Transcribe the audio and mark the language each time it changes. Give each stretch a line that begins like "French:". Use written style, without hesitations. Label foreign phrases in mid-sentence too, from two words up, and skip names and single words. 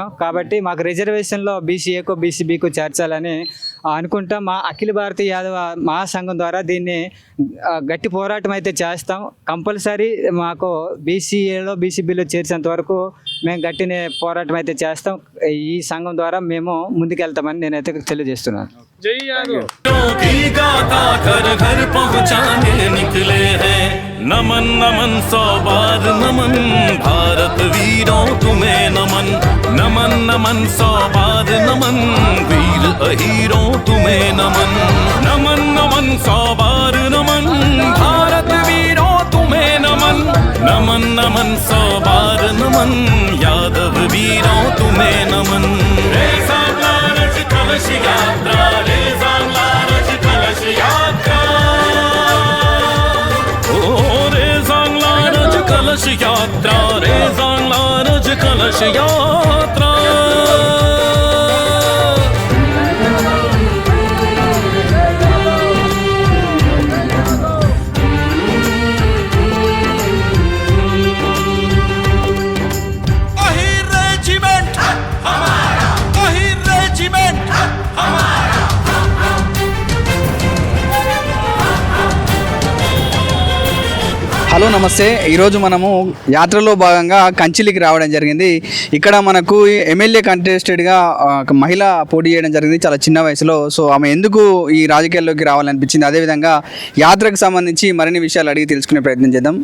Telugu: కాబట్టి మాకు రిజర్వేషన్లో బీసీఏకో బీసీబీకో చేర్చాలని అనుకుంటాం. మా అఖిల భారతీయ యాదవ మహాసంఘం ద్వారా దీన్ని గట్టి పోరాటం అయితే చేస్తాం. కంపల్సరీ మాకు బీసీఏలో బీసీబీలో చేర్చేంత వరకు మేము గట్టినే పోరాటం అయితే చేస్తాం. ఈ సంఘం ద్వారా మేము ముందుకెళ్తామని నేనైతే తెలియజేస్తున్నాను.
Hindi: जय यादव की गाथा घर घर पहुँचाने निकले हैं। नमन नमन 100 बार नमन भारत वीरों तुम्हें नमन। नमन नमन 100 बार नमन वीर अहीरों तुम्हें नमन। नमन नमन 100 बार नमन भारत वीरों तुम्हें नमन। नमन नमन 100 बार नमन यादव वीरों तुम्हें नमन। रे सांगला रज कलश यात्रा, रे सांगला रज कलश यात्रा, ओ रे सांगला रज कलश यात्रा, रे सांगला रज कलश यात्रा। अहिर रेजिमेंट हमारा, अहिर रेजिमेंट हमारा।
Telugu: హలో నమస్తే. ఈరోజు మనము యాత్రలో భాగంగా కంచిలికి రావడం జరిగింది. ఇక్కడ మనకు ఎమ్మెల్యే కంటెస్టెడ్గా మహిళ పోటీ చేయడం జరిగింది చాలా చిన్న వయసులో. సో ఆమె ఎందుకు ఈ రాజకీయాల్లోకి రావాలనిపించింది, అదేవిధంగా యాత్రకు సంబంధించి మరిన్ని విషయాలు అడిగి తెలుసుకునే ప్రయత్నం చేద్దాం.